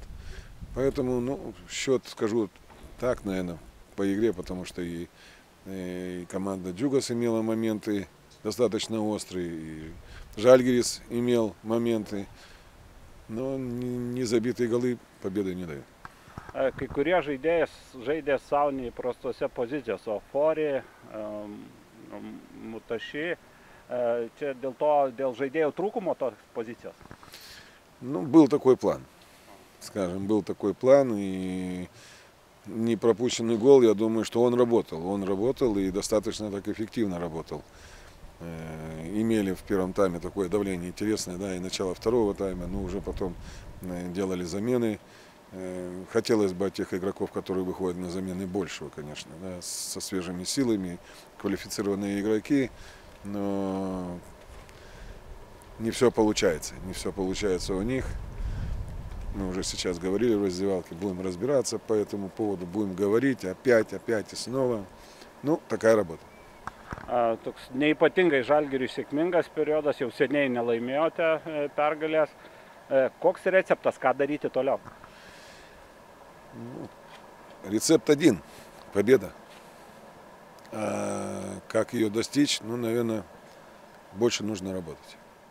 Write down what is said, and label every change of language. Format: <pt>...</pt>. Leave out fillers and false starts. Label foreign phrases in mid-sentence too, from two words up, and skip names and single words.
<ru>Поэтому, ну, счет скажу так, наверное, по игре, потому что и команда Джугас имела моменты достаточно острые, и Žalgiris имел моменты, но не забитые голы победы не дают.</ru> <lt>Kai kurie žaidė savo neįprastose pozicijose, Ofori, Mutaši, čia dėl žaidėjų trūkumo tos pozicijos?</lt> <ru>Ну, был такой план, скажем, был такой план, и не пропущенный гол, я думаю, что он работал и достаточно так эффективно работал. Имели в первом тайме такое давление интересное, да, и начало второго тайма, но уже потом делали замены. Хотелось бы от тех игроков, которые выходят на замены, большего, конечно, да, со свежими силами, квалифицированные игроки, но не все получается у них. Мы уже сейчас говорили в раздевалке, будем разбираться по этому поводу, будем говорить опять и снова. Ну, такая работа.</ru> <lt>Toks neypatingai Žalgiriui sėkmingas periodas, jau seniai nelaimėjote pergalės. Koks receptas, ką daryti toliau?</lt> <ru>Рецепт один – победа. А как ее достичь? Ну, наверное, больше нужно работать.</ru>